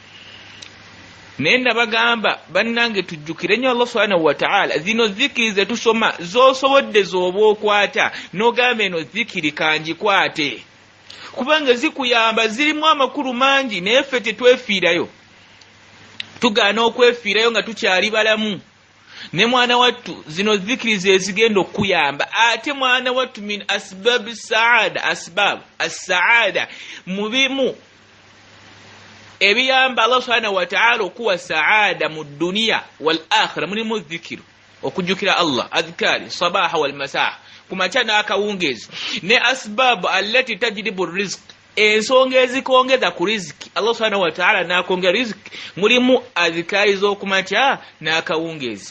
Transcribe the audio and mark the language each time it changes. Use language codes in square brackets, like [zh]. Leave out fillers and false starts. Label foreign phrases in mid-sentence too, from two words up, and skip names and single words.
[lg] Naye nabagamba bannange tujjukire nnyo [ar] الله سبحانه وتعالى, [lg] zino zikiri ze tusoma z'osobodde z'oba okwata n'ogamba eno zikiri kangikwate, kubanga zikuyamba, zirimu amakulu mangi. Naye ffe tetwefiirayo, tugaana okwefiirayo nga tukyali balamu. Ne mwana wattu zino zikiri ze zigenda okuyamba. Ate mwana wattu [ar] من أسباب السعادة، أسباب السعادة, [lg] mubimu ebiyamba [ar] الله سبحانه وتعالى [lg] okuwa saada mu [ar] الدنيا والآخرة, [lg] mulimu zikiru, okujjukira Allah, [ar] أذكار الصباح والمساء, [lg] kumakya n'akawungeezi. Ne [ar] الأسباب التي تجلب الرزق, [lg] ensonga ezikongeza ku riziki, [ar] الله سبحانه وتعالى [lg] n'akongera riziki, mulimu adhkari z'okumakya n'akawungeezi.